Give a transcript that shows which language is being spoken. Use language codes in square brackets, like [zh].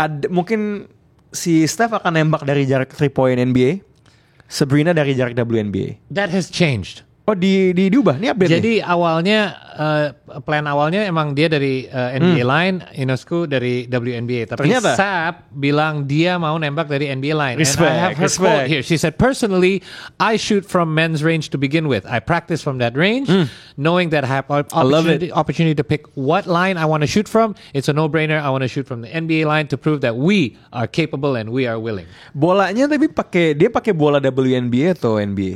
[id] Mungkin si Steph akan nembak dari jarak 3-point NBA, Sabrina dari jarak WNBA. [en] That has changed. [id] Oh diubah, ini update nih? Jadi awalnya plan awalnya emang dia dari NBA line, Ionescu dari WNBA. Tapi Ternyata Sap bilang dia mau nembak dari NBA line. [en] And I have her Respect. quote here. She said, "Personally, I shoot from men's range to begin with. I practice from that range, knowing that I have opportunity to pick what line I want to shoot from. It's a no-brainer. I want to shoot from the NBA line to prove that we are capable and we are willing." [id] Bolanya tapi dia pakai bola WNBA atau NBA?